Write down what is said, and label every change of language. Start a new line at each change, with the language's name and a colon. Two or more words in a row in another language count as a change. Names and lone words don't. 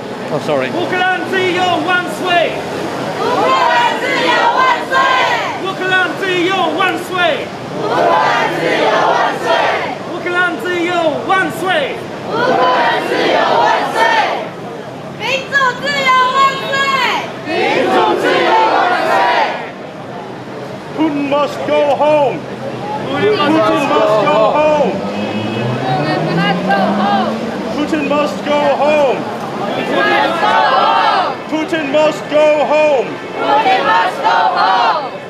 English: Oh, sorry.
Chinese: 乌克兰自由万岁！乌克兰自由万岁！乌克兰自由万岁！乌克兰自由万岁！乌克兰自由万岁！乌克兰自由万岁！民主自由万岁！民主自由万岁！
English: Putin must go home. Putin must go home. Putin must go home. Putin must go home. Putin must go home.